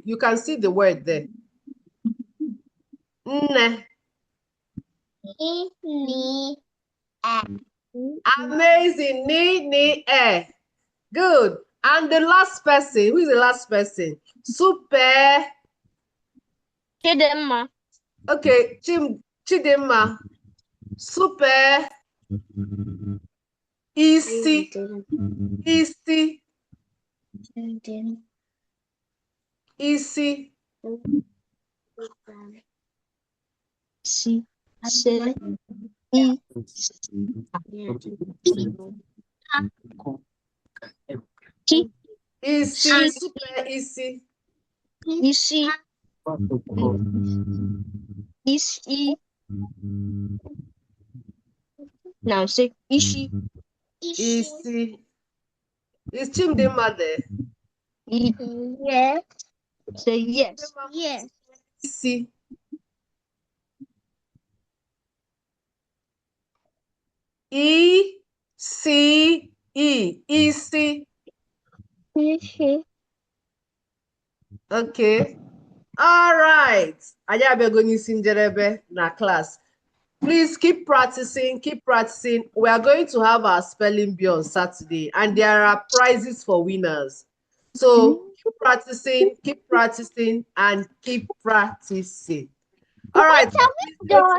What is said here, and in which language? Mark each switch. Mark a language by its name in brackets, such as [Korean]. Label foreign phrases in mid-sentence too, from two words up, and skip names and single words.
[English] You can see the word there. [Igbo] Nne. [English] Amazing. [Igbo] Ni. [English] Good. And the last person. Who is the last person? Super. Chidemma. Okay. Chidemma. Super. [Igbo] Isi. Isi. Isi. Si. Se. I. Ki. Isi. Super isi. Isi. Isi. [English] Now say Ishi. [Igbo] Isi. [English] Is Chimdemma there? Yes. Say yes. Yes. [Igbo] Isi. E-C-E. Isi. [English] Okay. All right. [Igbo] Anyị abịago n'isi njedebe na class. [English] Please keep practicing, keep practicing. We are going to have our spelling bee on Saturday, and there are prizes for winners. So keep practicing, and keep practicing. All right. done?